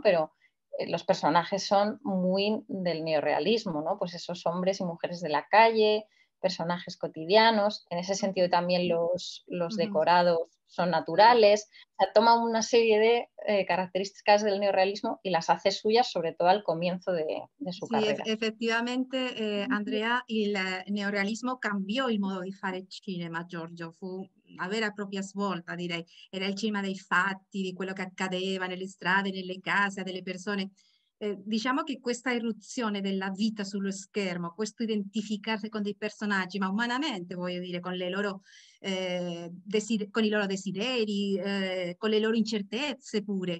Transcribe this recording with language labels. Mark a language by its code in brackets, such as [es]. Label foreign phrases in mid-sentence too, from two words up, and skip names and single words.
[es] Pero los personajes son muy del neorrealismo, ¿no? Pues esos hombres y mujeres de la calle, personajes cotidianos. En ese sentido también los decorados son naturales. O sea, toma una serie de características del neorrealismo y las hace suyas, sobre todo al comienzo de su carrera. [it] Effettivamente, Andrea, il neorealismo cambiò il modo di fare il cinema, Giorgio, fu una vera e propria svolta, direi. Era il cinema dei fatti, di quello che accadeva nelle strade, nelle case, delle persone. Diciamo che questa irruzione della vita sullo schermo, questo identificarsi con dei personaggi, ma umanamente, voglio dire, con le loro con i loro desideri, con le loro incertezze pure.